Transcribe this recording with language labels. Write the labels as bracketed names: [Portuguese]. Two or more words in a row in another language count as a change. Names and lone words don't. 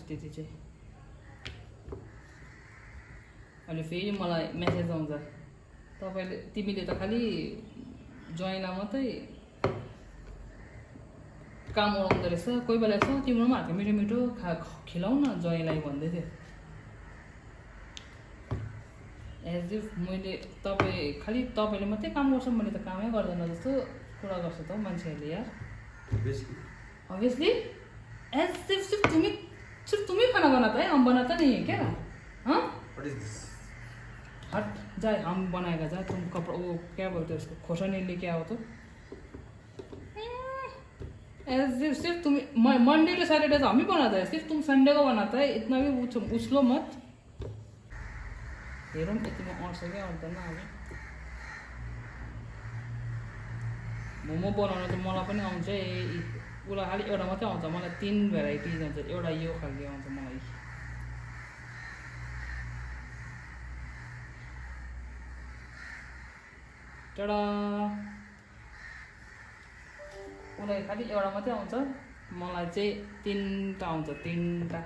[Nepali] त्यति चाहिँ अहिले फेरि मलाई मेसेज आउँछ तिमीले त खालि ज्वाइँलाई मात्रै काम उडाउँदो रहेछ. कोही बेला यसो तिम्रो पनि हातको मिठो मिठो खिलाउ न ज्वाइँलाई भन्दै थियो. [English] as if [Nepali] मैले खालि तपाईँले मात्रै काम गर्छ मैले त कामै गर्दैन जस्तो कुरा गर्छ त मान्छेहरूले यार ऑब्वियसली [English] as if [Hindi] सिर्फ तुम ही खाना बनाता है, हम बनाता नहीं है क्या? हाँ [English] What is this? [Hindi] हट जाए, हम बनाएगा जा, तुम कपड़ा वो क्या बोलते हैं उसको खोसानी लेके आओ तो [English] as if [Hindi] सिर्फ तुम [English] Monday to Saturday [Hindi] तो हम ही बनाता है, सिर्फ तुम संडे को बनाता है, इतना भी उछलो मत। [Nepali] हेरौँ यतिमा अट्छ क्या अट्दैन। अब मोमो बनाउनु त मलाई पनि आउँछ, उसलाई खालि एउटा मात्रै आउँछ, मलाई 3 भेराइटिज आउँछ, एउटा यो खालको आउँछ मलाई। टडा उसलाई खालि एउटा मात्रै आउँछ, मलाई चाहिँ 3टा आउँछ, 3टा।